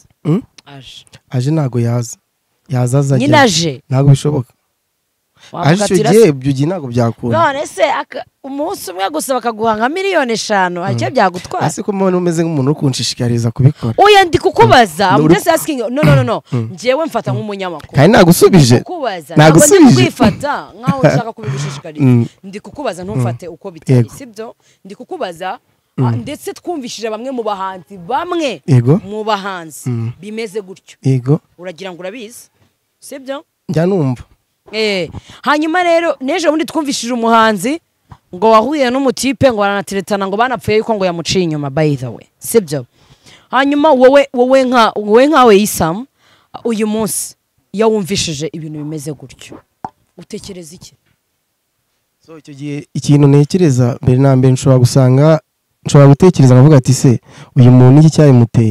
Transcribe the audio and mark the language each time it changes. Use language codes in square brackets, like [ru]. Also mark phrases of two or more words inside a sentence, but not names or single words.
[rw] aje ntago yaza aza nyine aje ntago bishoboka aje icyo gihe ibyo gihe ntago byakunda none se umunsi umwe gusa bakaguha nka 5,000,000 aricyo byagutwara ase ko mbona umeze nk'umuntu ukunshishikariza kubikora oya ndi kukubaza [en] I'm just asking [rw] no njewe mfata nk'umunyamakuru kandi nagusubije nagusubije kwifata nkaho ushaka kubigushishikariza ndi kukubaza ntumfate uko bitari sibyo ndi kukubaza ndetse twumvishije bamwe mu bahanzi mu bahanzi bimeze gutyo yego uragira ngo urabizi sibyo njya numva hanyuma rero neje bundi twumvishije umuhanzi ngo wahuye n'umutipe ngo baranateretana ngo banapfuye yuko ngo yamuciye inyuma [en] by the way [rw] sibyo hanyuma wowe nkawe Isam uyu munsi iyo wumvishije ibintu bimeze gutyo utekereza iki so icyo gihe ikintu ntekereza mbere na mbere nshobora gutekereza nkavuga ati se uyu muntu iki cyabimuteye